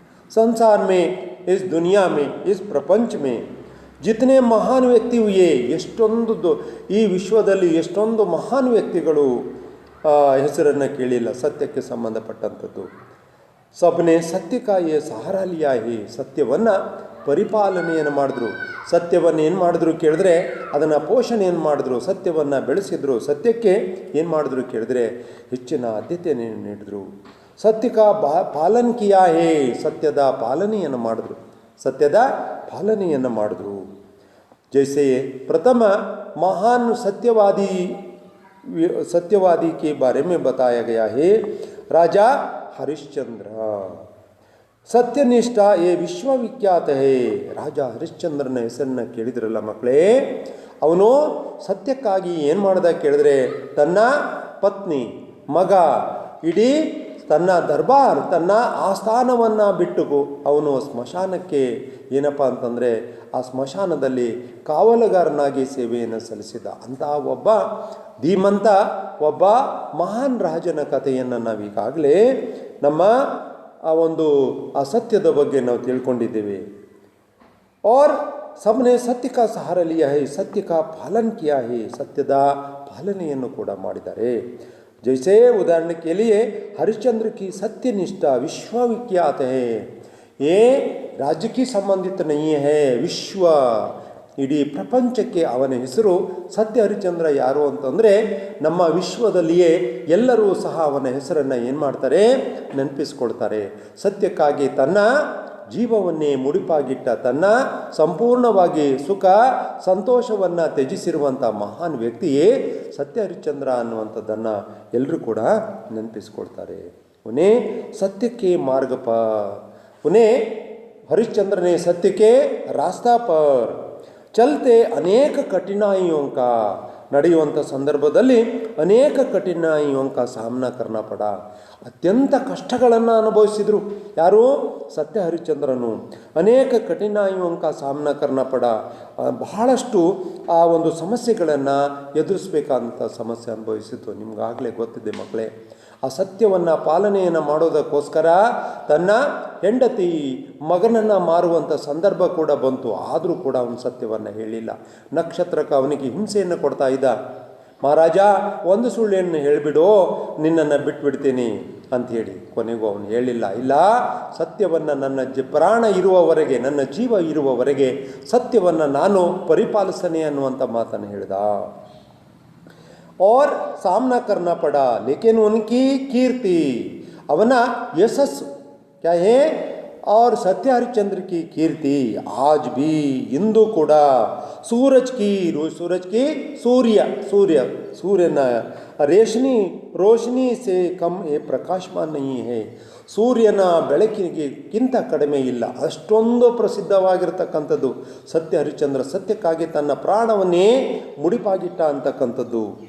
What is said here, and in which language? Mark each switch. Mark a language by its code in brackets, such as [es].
[hi] संसार में, इस दुनिया में, इस प्रपंच में जितने महान व्यक्ति हुए, [kn] ಎಷ್ಟೊಂದು ಈ ವಿಶ್ವದಲ್ಲಿ ಎಷ್ಟೊಂದು ಮಹಾನ್ ವ್ಯಕ್ತಿಗಳು ಹೆಸರನ್ನು ಕೇಳಿಲ್ಲ ಸತ್ಯಕ್ಕೆ ಸಂಬಂಧಪಟ್ಟಂಥದ್ದು. [hi] ಸಬ್ನೆ ಸತ್ಯ का ये सहारा लिया है. [kn] ಸತ್ಯವನ್ನು ಪರಿಪಾಲನೆಯನ್ನು ಮಾಡಿದ್ರು. ಸತ್ಯವನ್ನು ಏನು ಮಾಡಿದ್ರು ಕೇಳಿದ್ರೆ ಅದನ್ನು ಪೋಷಣೆಯನ್ನು ಮಾಡಿದ್ರು, ಸತ್ಯವನ್ನು ಬೆಳೆಸಿದ್ರು, ಸತ್ಯಕ್ಕೆ ಏನು ಮಾಡಿದ್ರು ಕೇಳಿದ್ರೆ ಹೆಚ್ಚಿನ ಆದ್ಯತೆಯನ್ನು ನೀಡಿದ್ರು. [hi] ಸತ್ಯ का ಪಾಲನ್ ಕಿಯಾ ಹೇ, [kn] ಸತ್ಯದ ಪಾಲನೆಯನ್ನು ಮಾಡಿದ್ರು. [hi] जैसे प्रथम महान सत्यवादी के बारे में बताया गया है, राजा हरिश्चंद्र. ಸತ್ಯನಿಷ್ಠ ये ವಿಶ್ವವಿಖ್ಯಾತ है. [kn] ರಾಜ ಹರಿಶ್ಚಂದ್ರನ ಹೆಸರನ್ನು ಕೇಳಿದ್ರಲ್ಲ ಮಕ್ಕಳೇ, ಅವನು ಸತ್ಯಕ್ಕಾಗಿ ಏನು ಮಾಡ್ದ ಕೇಳಿದ್ರೆ ತನ್ನ ಪತ್ನಿ, ಮಗ, ಇಡೀ ತನ್ನ ದರ್ಬಾರ್, ತನ್ನ ಆಸ್ಥಾನವನ್ನು ಬಿಟ್ಟು ಅವನು ಸ್ಮಶಾನಕ್ಕೆ ಏನಪ್ಪ ಅಂತಂದರೆ ಆ ಸ್ಮಶಾನದಲ್ಲಿ ಕಾವಲುಗಾರನಾಗಿ ಸೇವೆಯನ್ನು ಸಲ್ಲಿಸಿದ ಅಂತಹ ಒಬ್ಬ ಧೀಮಂತ, ಒಬ್ಬ ಮಹಾನ್ ರಾಜನ ಕಥೆಯನ್ನು ನಾವೀಗಾಗಲೇ ನಮ್ಮ ಆ ಒಂದು ಅಸತ್ಯದ ಬಗ್ಗೆ ನಾವು ತಿಳ್ಕೊಂಡಿದ್ದೇವೆ. [hi] और सबने सत्य का सहारा लिया है, सत्य का पालन किया है, [kn] ಸತ್ಯದ ಪಾಲನೆಯನ್ನು ಕೂಡ ಮಾಡಿದ್ದಾರೆ. [hi] जैसे उदाहरण के लिए हरिश्चंद्र की सत्यनिष्ठा विश्वविख्यात है. ये राज्य की संबंधित नहीं है, विश्व [kn] ಇಡೀ ಪ್ರಪಂಚಕ್ಕೆ ಅವನ ಹೆಸರು ಸತ್ಯ. ಹರಿಶ್ಚಂದ್ರ ಯಾರು ಅಂತಂದರೆ ನಮ್ಮ ವಿಶ್ವದಲ್ಲಿಯೇ ಎಲ್ಲರೂ ಸಹ ಅವನ ಹೆಸರನ್ನು ಏನು ಮಾಡ್ತಾರೆ, ನೆನಪಿಸ್ಕೊಳ್ತಾರೆ. ಸತ್ಯಕ್ಕಾಗಿ ತನ್ನ ಜೀವವನ್ನೇ ಮುಡಿಪಾಗಿಟ್ಟ, ತನ್ನ ಸಂಪೂರ್ಣವಾಗಿ ಸುಖ ಸಂತೋಷವನ್ನು ತ್ಯಜಿಸಿರುವಂಥ ಮಹಾನ್ ವ್ಯಕ್ತಿಯೇ ಸತ್ಯ ಹರಿಶ್ಚಂದ್ರ ಅನ್ನುವಂಥದ್ದನ್ನು ಎಲ್ಲರೂ ಕೂಡ ನೆನಪಿಸ್ಕೊಳ್ತಾರೆ. [hi] ಉನೇ [kn] ಸತ್ಯಕ್ಕೆ ಮಾರ್ಗ [hi] पर, उन्हें हरिश्चंद्र ने सत्य के रास्ता पर चलते अनेक कठिनाइयों का [kn] ನಡೆಯುವಂಥ ಸಂದರ್ಭದಲ್ಲಿ [hi] ಅನೇಕ ಕಠಿನಾಯಿयों का सामना करना पड़ा. [kn] ಅತ್ಯಂತ ಕಷ್ಟಗಳನ್ನು ಅನುಭವಿಸಿದರು. ಯಾರು? ಸತ್ಯ ಹರಿಶ್ಚಂದ್ರನು. [hi] ಅನೇಕ ಕಠಿನಾಯಿयों का सामना करना पड़ा. [kn] ಬಹಳಷ್ಟು ಆ ಒಂದು ಸಮಸ್ಯೆಗಳನ್ನು ಎದುರಿಸಬೇಕಾದಂಥ ಸಮಸ್ಯೆ ಅನುಭವಿಸಿತು. ನಿಮ್ಗಾಗಲೇ ಗೊತ್ತಿದೆ ಮಕ್ಕಳೇ. ಆ ಸತ್ಯವನ್ನು ಪಾಲನೆಯನ್ನು ಮಾಡೋದಕ್ಕೋಸ್ಕರ ತನ್ನ ಹೆಂಡತಿ ಮಗನನ್ನು ಮಾರುವಂಥ ಸಂದರ್ಭ ಕೂಡ ಬಂತು. ಆದರೂ ಕೂಡ ಅವನು ಸತ್ಯವನ್ನು ಹೇಳಿಲ್ಲ. ನಕ್ಷತ್ರಕ್ಕೆ ಅವನಿಗೆ ಹಿಂಸೆಯನ್ನು ಕೊಡ್ತಾ ಇದ್ದ. ಮಹಾರಾಜ, ಒಂದು ಸುಳ್ಳೆಯನ್ನು ಹೇಳಿಬಿಡು, ನಿನ್ನನ್ನು ಬಿಟ್ಬಿಡ್ತೀನಿ ಅಂಥೇಳಿ. ಕೊನೆಗೂ ಅವನು ಹೇಳಿಲ್ಲ. ಇಲ್ಲ, ಸತ್ಯವನ್ನು ನನ್ನ ಪ್ರಾಣ ಇರುವವರೆಗೆ, ನನ್ನ ಜೀವ ಇರುವವರೆಗೆ ಸತ್ಯವನ್ನು ನಾನು ಪರಿಪಾಲಿಸನೆ ಅನ್ನುವಂಥ ಮಾತನ್ನು ಹೇಳಿದ. [hi] और सामना करना पड़ा, लेकिन उनकी कीर्ति, [kn] ಅವನ ಯಶಸ್ಸು [hi] क्या है, और सत्य हरिश्चंद्र की कीर्ति आज भी इंदु ಕೂಡ सूरज की सूर्यನ रोशनी से कम ये प्रकाशमान नहीं है. [kn] ಸೂರ್ಯನ ಬೆಳಕಿಗಿಂತ ಕಡಿಮೆ ಇಲ್ಲ. ಅಷ್ಟೊಂದು ಪ್ರಸಿದ್ಧವಾಗಿರ್ತಕ್ಕಂಥದ್ದು ಸತ್ಯ ಹರಿಶ್ಚಂದ್ರ. ಸತ್ಯಕ್ಕಾಗಿ ತನ್ನ ಪ್ರಾಣವನ್ನೇ ಮುಡಿಪಾಗಿಟ್ಟ ಅಂತಕ್ಕಂಥದ್ದು.